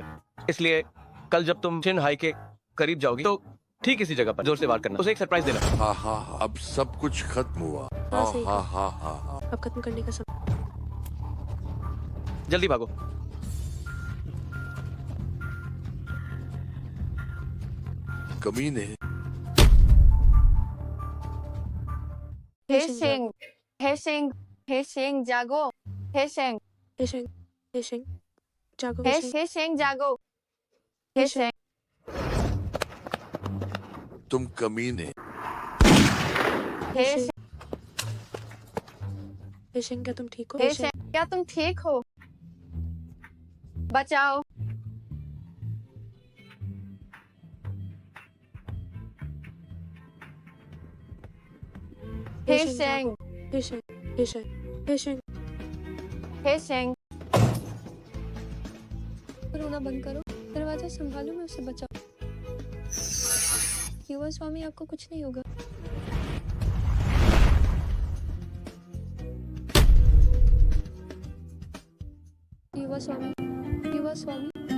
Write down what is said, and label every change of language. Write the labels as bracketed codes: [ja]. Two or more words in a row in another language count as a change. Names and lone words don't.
[hi] इसलिए कल जब तुम चिन हाई के करीब जाओगी तो ठीक इसी जगह पर जोर से वार करना, उसे एक सरप्राइज देना। हाँ हाँ हाँ, अब सब कुछ खत्म हुआ। हाँ, हाँ सही हाँ हाँ हाँ हाँ। अब खत्म करने का समय। जल्दी भागो। कमीने। हे शेंग, हे शेंग, हे शेंग जागो, हे शेंग, हेशेंग, हेशेंग, जागो। हे हेशेंग, हे शेंग जागो, हे शेंग, तुम कमीने। हे हेशेंग, हेशेंग, क्या तुम ठीक हो? हे हेशेंग, शेंग, क्या तुम ठीक हो? बचाओ। हे हेशेंग, शेंग, जागो। हेशेंग, हेशेंग, हेशेंग। हे शेंग, रोना बंद करो, दरवाजा संभालो, मैं उसे बचाऊं। युवा स्वामी, आपको कुछ नहीं होगा। युवा स्वामी, युवा स्वामी।